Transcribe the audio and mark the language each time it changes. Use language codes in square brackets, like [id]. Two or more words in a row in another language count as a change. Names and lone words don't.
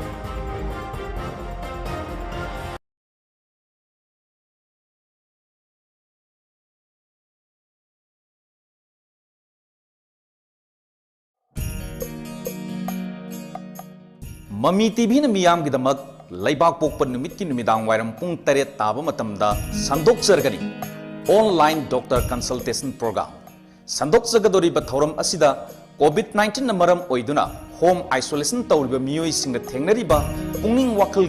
[mni] MAMITv na miyam gidamak laibak pokpan numit ki numidang wairam pung taret taba matamda sandok sargani [en] online doctor consultation program [mni] sandok sagadori ba thoram asida COVID-19 na maram oiduna [en] home isolation [mni] tawriba miyoi singa thengnariba pungning wakal